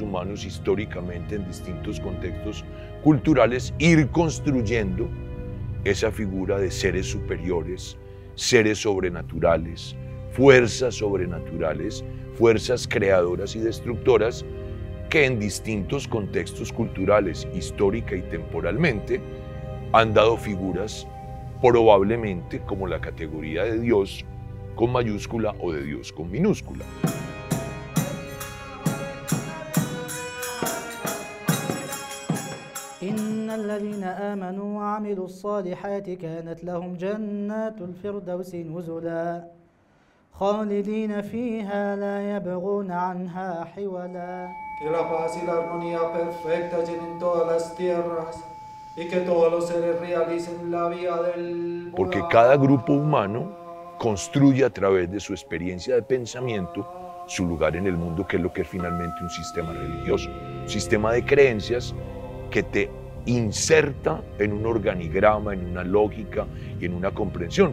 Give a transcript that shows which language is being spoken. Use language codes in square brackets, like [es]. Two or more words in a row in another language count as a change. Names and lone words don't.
[es] humanos históricamente en distintos contextos culturales ir construyendo esa figura de seres superiores, seres sobrenaturales, fuerzas sobrenaturales, fuerzas creadoras y destructoras que en distintos contextos culturales, histórica y temporalmente, han dado figuras probablemente como la categoría de Dios con mayúscula o de Dios con minúscula. [ar] إن الذين آمنوا وعملوا الصالحات كانت لهم جنات الفردوس نزلا خالدين فيها لا يبغون عنها حولا. [es] Que la paz y la armonía perfecta llenen todas las tierras y que todos los seres realicen la vía del Buda. Porque cada grupo humano construye a través de su experiencia de pensamiento su lugar en el mundo, que es lo que es finalmente un sistema religioso, un sistema de creencias que te inserta en un organigrama, en una lógica y en una comprensión.